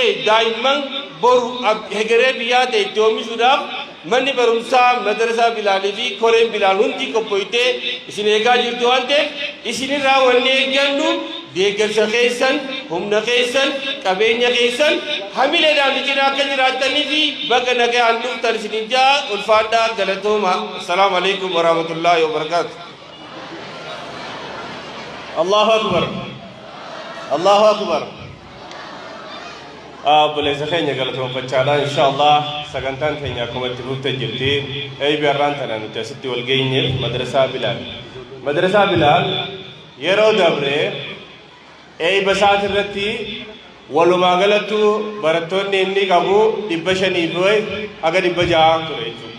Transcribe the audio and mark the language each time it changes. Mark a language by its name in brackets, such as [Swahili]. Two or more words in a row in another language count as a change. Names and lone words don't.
[Oromo] daa'imman boru hegeree biyyaa ta'e itti oomishuudhaaf manni barumsaa madrasaa Bilaalii fi koreen Bilaal hundi qophoofnee isin eegaa jirtu waan ta'eef isinirraa wanni eeggannu deeggarsa keessan, humna keessan, qabeenya keessan hamileedhaan cinaa akka jiraattanii fi baga nagaan dhuftan isinin jaa ulfaadhaa galatooma. [Arabic] السلام عليكم ورحمة الله وبركاته. الله أكبر الله أكبر. [Oromo] Obboleessa keenya galatoonfachaadha inshallah sagantaan keenya akkuma itti fufte jirti. Eebiarraan tana nuti asitti wal geenye madrasaa Bilaal. Madrasaa Bilaal yeroo dabree eeba isaati irratti walumaa galattu barattoonni inni qabu 500 aga 600 ture jechuudha.